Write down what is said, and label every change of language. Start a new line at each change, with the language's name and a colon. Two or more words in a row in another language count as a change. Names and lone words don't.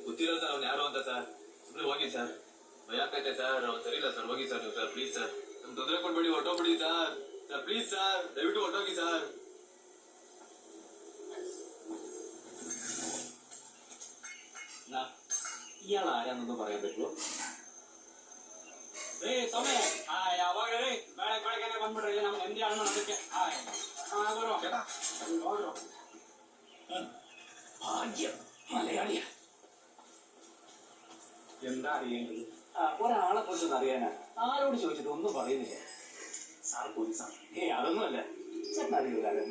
Kannada: ಗೊತ್ತಿರೋ ಸರ್ ಅವ್ನು ಯಾರು ಅಂತ ಸರ್. ಸುಮ್ಮನೆ ಹೋಗಿ ಸರ್, ಭಯಕ್ಕೈತೆ ಸರ್. ಅವ್ನು ಸರಿ ಇಲ್ಲ ಸರ್, ಹೋಗಿ ಸರ್ ನೀವು ಸರ್, ಪ್ಲೀಸ್ ಸರ್. ನಮ್ಗೆ ತೊಂದರೆ ಕೊಡ್ಬೇಡಿ, ಹೊಟ್ಟೋಗ್ಬಿಡಿ ಸರ್. ಸರ್ ಪ್ಲೀಸ್ ಸರ್, ದಯವಿಟ್ಟು ಹೊಟ್ಟೋಗಿ ಸರ್.
Malayalam: ഇയാൾ ആരാന്നൊന്നും പറയാൻ പറ്റുമോ?
Kannada: സമയ ಯಾವಾಗ ಬೆಳಗ್ಗೆ ಬಂದ್ಬಿಡ್ರಿ, ನಮ್ಗೆ ಎಂದಿ ಅಣ್ಣ ಅದಕ್ಕೆ
Malayalam: ഭാഗ്യം മലയാളിയാ. എന്താ അറിയേണ്ടത്? ഒരാളെ കുറിച്ചൊന്നും അറിയാനാ. ആരോട് ചോദിച്ചിട്ട് ഒന്നും പറയുന്നില്ല. സാർ പോലീസാണ്. അതൊന്നുമല്ല. ചേട്ടൻ അറിയില്ലായിരുന്നു.